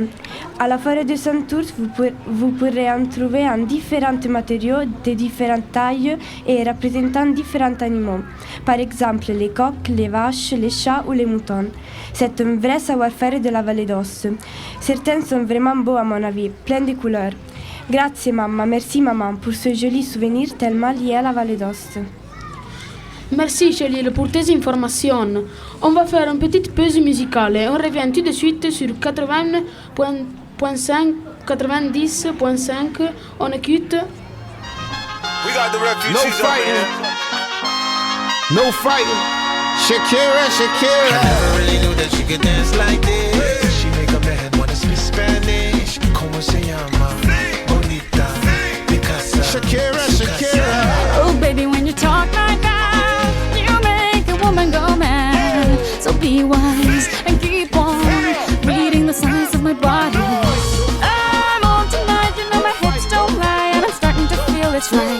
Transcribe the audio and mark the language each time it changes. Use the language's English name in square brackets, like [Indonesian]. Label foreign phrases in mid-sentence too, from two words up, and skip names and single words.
[French] À la forêt de Santurce, vous pourrez en trouver en différents matériaux, de différentes tailles et représentant différents animaux. Par exemple, les coqs, les vaches, les chats ou les moutons. C'est un vrai savoir-faire de la vallée d'Aoste. Certains sont vraiment beaux à mon avis, pleins de couleurs. [Italian] Grazie mamma, [French] merci maman pour ce joli souvenir tellement lié à la vallée d'Aoste. Merci Cheryl pour tes informations. On va faire une petite pause musicale et on revient tout de suite sur 80.5, 90.5. On écoute. [English] We got the refugees. No fighting. No fighting. Shakira. I never really knew that she could dance like this. She make a man wanna speak Spanish. [Spanish] Como se llama? Bonita. Picasa. Shakira. [English] Oh baby, when you talk like that, you make a woman go mad. So be wise and keep on reading the signs of my body. I'm on tonight, you know my hips don't lie, and I'm starting to feel it's right.